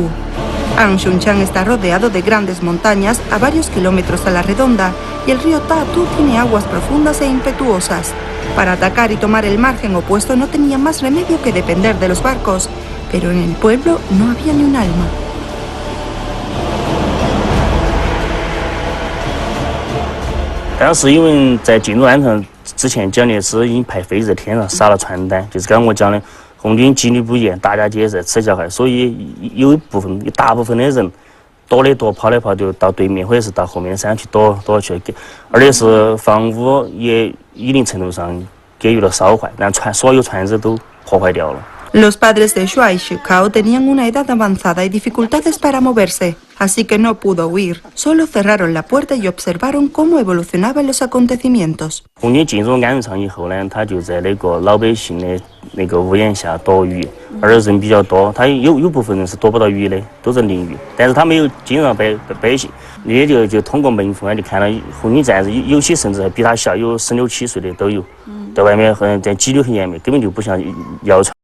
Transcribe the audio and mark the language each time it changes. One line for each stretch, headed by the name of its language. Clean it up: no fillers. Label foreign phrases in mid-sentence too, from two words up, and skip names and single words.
Spanish: An Xunchan está rodeado de grandes montañas a varios kilómetros a la redonda y el río Tatu tiene aguas profundas e impetuosas. Para atacar y tomar el margen opuesto no tenía más remedio que depender de los barcos, pero en el pueblo no había ni un alma.
Chinese: Pero 因为在进入安城之前，蒋介石已经派飞机在天上撒了传单，就是刚刚我讲的，红军纪律不严，大家皆在吃小孩，所以有大部分的人躲的躲，跑的跑，就到对面或者是到后面的山去躲去，而且是房屋也一定程度上给予了烧坏，让所有船只都破坏掉了。
Spanish: Los padres de Shuai Shikao tenían una edad avanzada y dificultades para moverse, así que no pudo huir. Solo cerraron la puerta y observaron cómo evolucionaban los acontecimientos.
Chinese: 红军进入安仁场以后呢，他就在那个老百姓的那个屋檐下躲雨，而人比较多，他有部分人是躲不到雨的，都在淋雨，但是他没有惊扰百姓，也就通过门缝就看到红军战士，有些甚至还比他小，有16、17岁的都有，在外面在纪律很严密，根本就不像谣传。